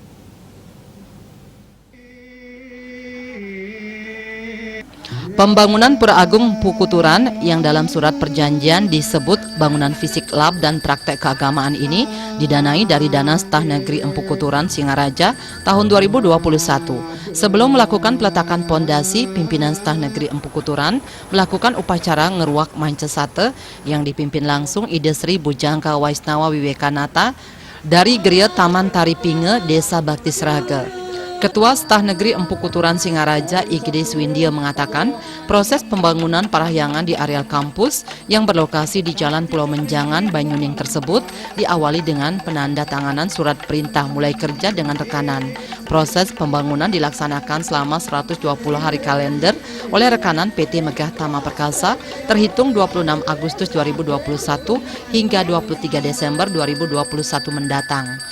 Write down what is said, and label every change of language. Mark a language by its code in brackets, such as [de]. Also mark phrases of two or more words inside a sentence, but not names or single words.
[id] Pembangunan Pura Agung Empu Kuturan yang dalam surat perjanjian disebut bangunan fisik lab dan praktek keagamaan ini didanai dari dana Tah Negeri Empu Kuturan Singaraja tahun 2021. Sebelum melakukan peletakan pondasi, pimpinan Tah Negeri Empu Kuturan melakukan upacara ngeruak manca sate yang dipimpin langsung Ide Sri Bujangka Waisnawa Wiwekanata dari Geria Taman Tari Pinge, Desa Bakti Sraga. Ketua Tah Negeri Empu Kuturan Singaraja IGD Swindia mengatakan proses pembangunan parahyangan di areal kampus yang berlokasi di Jalan Pulau Menjangan, Banyuning tersebut diawali dengan penandatanganan surat perintah mulai kerja dengan rekanan. Proses pembangunan dilaksanakan selama 120 hari kalender oleh rekanan PT Megah Tama Perkasa terhitung 26 Agustus 2021 hingga 23 Desember 2021 mendatang.